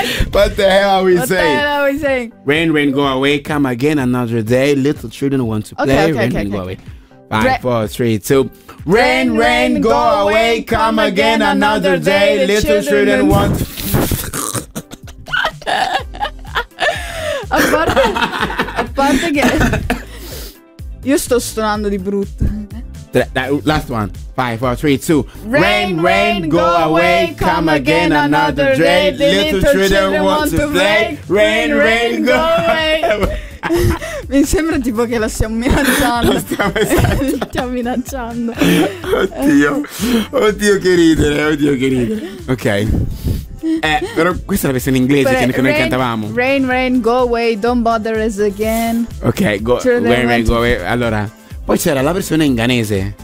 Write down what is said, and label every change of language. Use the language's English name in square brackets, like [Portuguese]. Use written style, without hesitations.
[English] What the hell are we saying? Rain, go away, come again another day. Little children want to play. Okay, rain, go away. 5, 4, 3, 2. Rain, go away, come again another day. Little children want. [Italian] A parte che io sto stonando di brutto. [English] Last one. 5, 4, 3, 2. Rain, go away, come again another day. Little children want to play. Rain, go away. [Italian] Mi sembra tipo che la stiamo minacciando. Stiamo minacciando. Oddio che ridere. Ok. Però questa è la versione inglese che noi cantavamo. [English] Rain, go away, don't bother us again. Ok, go. Rain, go away. [Italian] Allora, poi c'era la versione in ghanese.